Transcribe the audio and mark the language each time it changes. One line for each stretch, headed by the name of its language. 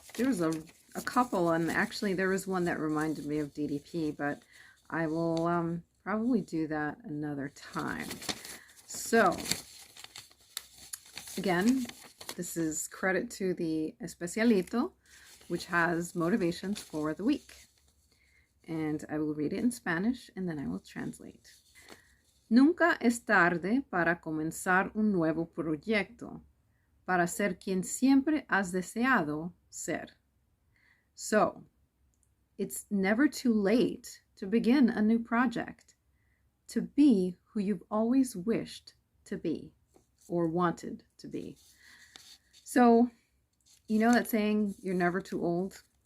English: There was a couple, and actually there was one that reminded me of DDP, but I will probably do that another time. So, again, this is credit to the Especialito, which has motivations for the week. And I will read it in Spanish and then I will translate.
Spanish: Nunca es tarde para comenzar un nuevo proyecto, para ser quien siempre has deseado ser.
English: So, it's never too late to begin a new project, to be who you've always wished to be or wanted to be. So, you know that saying, you're never too old?